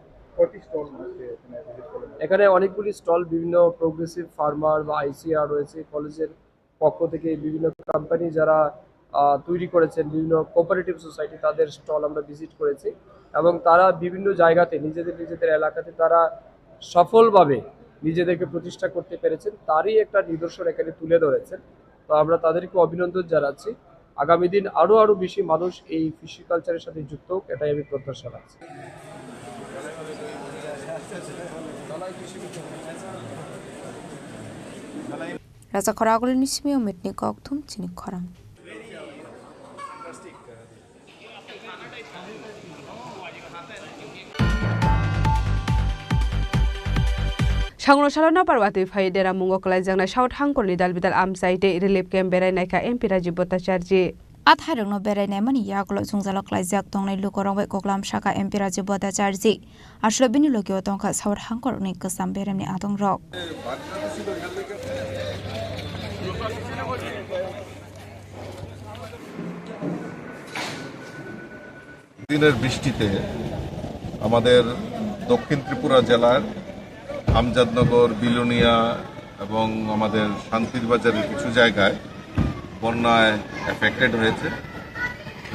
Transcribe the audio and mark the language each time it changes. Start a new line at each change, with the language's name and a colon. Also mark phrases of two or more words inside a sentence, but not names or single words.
Bangla: এখানে অনেকগুলি স্টল বিভিন্ন
English: progressive farmer
Bangla: বা আইসিআর রয়েছে কলেজের পক্ষ থেকে বিভিন্ন কোম্পানি যারা তৈরি করেছেন বিভিন্ন
English: cooperative society
Bangla: তাদের স্টল আমরা ভিজিট করেছি এবং তারা বিভিন্ন জায়গাতে নিজেদের এলাকাতে তারা সফলভাবে নিজেদেরকে প্রতিষ্ঠা করতে পেরেছেন তারই একটা নিদর্শন এখানে তুলে ধরেছেন তো আমরা তাদেরকে অভিনন্দন জানাচ্ছি আগামী দিন আরও বেশি মানুষ এই ফিশি কালচারের সাথে যুক্ত হোক এটাই আমি প্রত্যাশা রাখছি
Kok Borok: Raja Khoragul nismi umitni kokthum Chini Khorang Shangurushala Parwati Faidera Mungo Kalajana Shout Hangkoli Dalbidal Amsaite
English: Relief Camp
Kok Borok: Berenaika MP Rajiv Bhattacharjee Atharungno berai mani yaklo sungzalok laizak tongnai lukorong we koklam shaka MP Rajiv Bhattacharjee ashlo bini lokyo tongkha sawar hangkor ni kesam beremni atong rok
Bangla: দিনের বৃষ্টিতে আমাদের দক্ষিণ ত্রিপুরা জেলার আমজাদনগর বিলোনিয়া এবং আমাদের শান্তির বাজারের কিছু জায়গায় বন্যায় এফেক্টেড হয়েছে তো